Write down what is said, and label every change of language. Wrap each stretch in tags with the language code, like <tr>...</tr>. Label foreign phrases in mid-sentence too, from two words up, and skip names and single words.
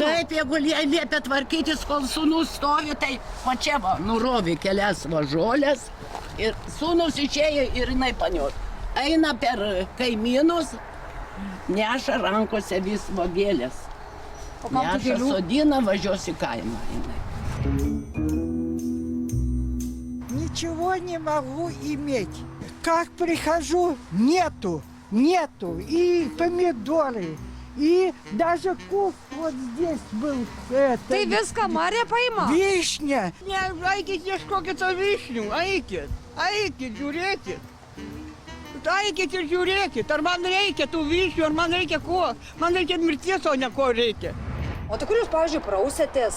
<lt>Taip, jeigu jai liepia tvarkytis, kol sūnus stovi, tai o čia va, nurovė kelias va žolės ir sūnus išėjo ir jinai panios. Eina per kaimynus, neša rankose vis vagėlės. O kam tų Neša gėlių? sodina, važiuos į kaimą. Jinai.</lt> <ru>Ничего не могу иметь. Как прихожу, нету. И помидоры, и даже куст вот здесь был.</ru> <lt>Tai viską Marė paima?</lt> <ru>Вишня.</ru> <lt>Ne, eikit ieškokit to vyšnių, eikit, žiūrėkit. Eikit ir žiūrėkit, ar man reikia tų vyšnių, ar man reikia ko. Man reikia mirties, o ne ko reikia. O tai kur jūs, pavyzdžiui, prausėtės?</lt>